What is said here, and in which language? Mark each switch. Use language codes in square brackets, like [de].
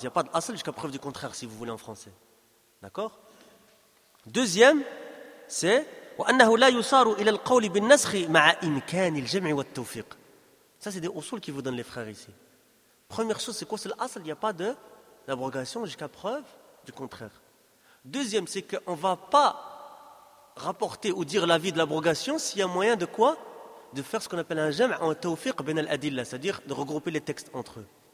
[fr] Il n'y a pas d'asl jusqu'à preuve du contraire, si vous voulez en français. D'accord? Deuxième, c'est [ar] وَأَنَّهُ لَا يُصَارُ إِلَى الْقَوْلِ بِالنَّسْخِ مَعَ إِمْكَانِ الْجَمْعِ وَالتَّوْفِقِ. [fr] Ça, c'est des usuls qui vous donnent les frères ici. Première chose, c'est quoi? C'est l'asl. Il n'y a pas d'abrogation jusqu'à preuve du contraire. Deuxième, c'est qu'on ne va pas rapporter ou dire l'avis de l'abrogation s'il y a moyen de quoi? De faire ce qu'on appelle un jam' en tawfiq bin al-adillah, c'est-à-dire de regrouper les textes entre eux.